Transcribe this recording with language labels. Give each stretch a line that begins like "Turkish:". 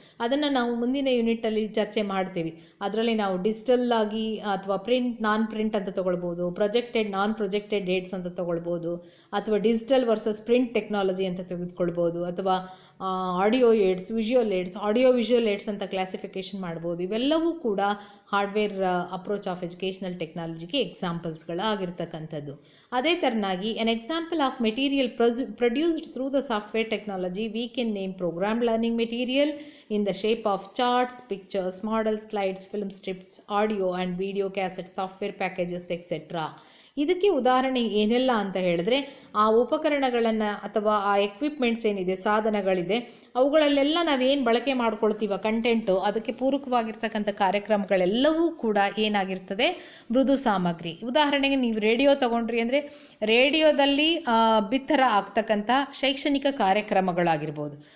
Kannada: ಅದನ್ನು ನಾವು ಮುಂದಿನ ಯೂನಿಟಲ್ಲಿ ಚರ್ಚೆ ಮಾಡ್ತೀವಿ. ಅದರಲ್ಲಿ ನಾವು ಡಿಜಿಟಲ್ ಆಗಿ ಅಥವಾ ಪ್ರಿಂಟ್, ನಾನ್ ಪ್ರಿಂಟ್ ಅಂತ ತೊಗೊಳ್ಬೋದು, ಪ್ರೊಜೆಕ್ಟೆಡ್, ನಾನ್ ಪ್ರೊಜೆಕ್ಟೆಡ್ ಏಡ್ಸ್ ಅಂತ ತೊಗೊಳ್ಬೋದು, ಅಥವಾ ಡಿಜಿಟಲ್ ವರ್ಸಸ್ ಪ್ರಿಂಟ್ ಟೆಕ್ನಾಲಜಿ ಅಂತ ತೆಗೆದುಕೊಳ್ಬೋದು, ಅಥವಾ audio AIDS, visual AIDS, audio visual AIDS ಅಂತ ಕ್ಲಾಸಿಫಿಕೇಷನ್ ಮಾಡ್ಬೋದು. ಇವೆಲ್ಲವೂ ಕೂಡ ಹಾರ್ಡ್ವೇರ್ ಅಪ್ರೋಚ್ ಆಫ್ ಎಜುಕೇಷನಲ್ ಟೆಕ್ನಾಲಜಿಗೆ ಎಕ್ಸಾಂಪಲ್ಸ್ಗಳಾಗಿರ್ತಕ್ಕಂಥದ್ದು. ಅದೇ ಥರನಾಗಿ
English: An example of material produced through the software technology we can name programmed learning material in the shape of charts, pictures, models, slides, film strips, audio and video cassettes, software packages, etc.
Kannada: ಇದಕ್ಕೆ ಉದಾಹರಣೆ ಏನೆಲ್ಲ ಅಂತ ಹೇಳಿದ್ರೆ ಆ ಉಪಕರಣಗಳನ್ನು ಅಥವಾ ಆ equipments ಏನಿದೆ, ಸಾಧನಗಳಿದೆ, ಅವುಗಳಲ್ಲೆಲ್ಲ ನಾವೇನು ಬಳಕೆ ಮಾಡ್ಕೊಳ್ತೀವ ಕಂಟೆಂಟು, ಅದಕ್ಕೆ ಪೂರಕವಾಗಿರ್ತಕ್ಕಂಥ ಕಾರ್ಯಕ್ರಮಗಳೆಲ್ಲವೂ ಕೂಡ ಏನಾಗಿರ್ತದೆ? ಮೃದು ಸಾಮಗ್ರಿ. ಉದಾಹರಣೆಗೆ ನೀವು ರೇಡಿಯೋ ತೊಗೊಂಡ್ರಿ ಅಂದರೆ ರೇಡಿಯೋದಲ್ಲಿ ಬಿತ್ತರ ಆಗ್ತಕ್ಕಂಥ ಶೈಕ್ಷಣಿಕ ಕಾರ್ಯಕ್ರಮಗಳಾಗಿರ್ಬೋದು.